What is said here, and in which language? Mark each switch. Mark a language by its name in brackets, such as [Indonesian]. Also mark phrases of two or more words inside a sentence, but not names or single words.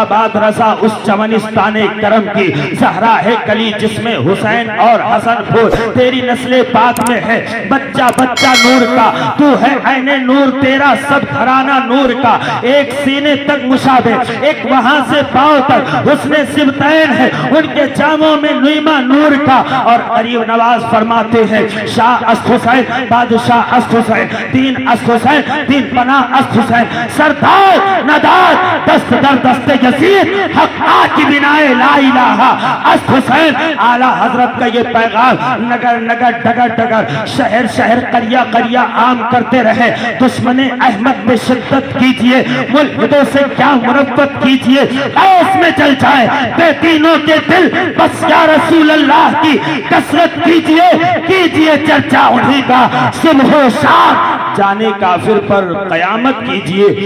[Urdu] بات رضا اس چمنستان کرم کی، زہرا ہے کلی جس میں حسین اور حسن پھول، تیری نسل پاک میں ہے بچہ بچہ نور کا، تو ہے عین نور تیرا سب گھرانہ نور کا، ایک سینے تک مشابہ ایک وہاں سے پاؤں تک حسن سبتین ہے ان کے جاموں میں نعمہ نور کا، اور غریب نواز فرماتے ہیں [Persian] شاہ است حسین بادشاہ است حسین [Urdu] دین است حسین دین پناہ است حسین، سردار نداد دست در دست یزید حق کی بنائے لا الہ است حسین۔ اعلیٰ حضرت کا یہ پیغام نگر نگر ڈگر ڈگر شہر شہر قریہ قریہ عام کرتے رہے، دشمن احمد میں شدت کیجئے، ملحدوں سے کیا مربت کیجئے، ایس میں چل جائے بے دینوں کے دل، بس [Arabic] یا رسول اللہ [Urdu] کی کثرت کیجئے، کیجئے چرچا انہی کا صبح و شام، جانے کافر پر قیامت کیجئے۔